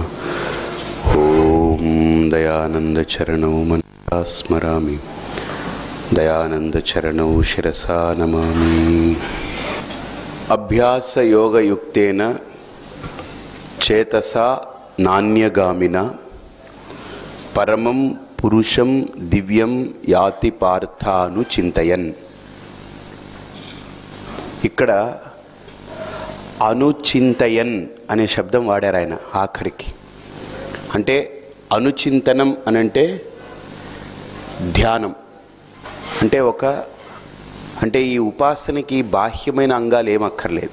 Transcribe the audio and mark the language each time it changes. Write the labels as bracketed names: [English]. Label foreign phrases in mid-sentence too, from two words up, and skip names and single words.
[Sanskrit] ओम दयानंदचरणौ मनसा स्मरामि, दयानंदचरणौ शिरसा नमामि। अभ्यास योगयुक्तेन चेतसा नान्यगामिना परमं पुरुषं दिव्యం యాతి పార్థాను చింతయన్. [Telugu] ఇక్కడ అనుచింతయన్ అనే శబ్దం వాడారు ఆయన ఆఖరికి. అంటే అనుచింతనం అనంటే ధ్యానం. అంటే ఈ ఉపాసనకి బాహ్యమైన అంగాలు ఏమక్కర్లేదు.